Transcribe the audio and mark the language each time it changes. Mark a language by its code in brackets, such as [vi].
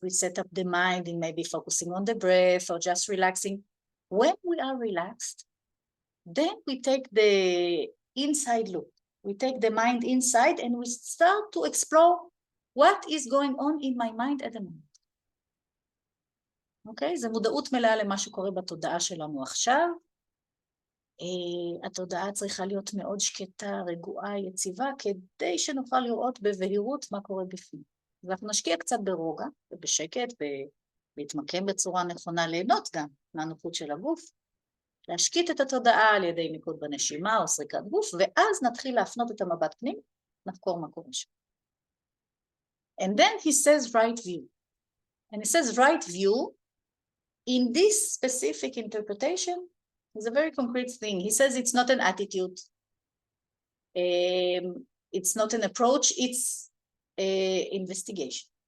[en] We set up the mind in maybe focusing on the breath or just relaxing. When we are relaxed, then we take the inside look. We take the mind inside and we start to explore what is going on in my mind at the moment. [he] אוקיי? זה מודעות מלאה למה שקורה בתודעה שלנו עכשיו. התודעה צריכה להיות מאוד שקטה, רגועה, יציבה, כדי שנוכל לראות בבהירות מה קורה בפנים. ואנחנו נשקיע קצת ברוגע ובשקט, להתמקם בצורה נכונה, ליהנות גם מהנוחות של הגוף, להשקיט את התודעה על ידי מיקוד בנשימה או סריקת גוף, ואז נתחיל להפנות את המבט פנים, נחקור מה קורה שם. [en] And then he says right view. And he says right view, in this specific interpretation, is a very concrete thing. He says it's not an attitude. It's not an approach, it's an investigation.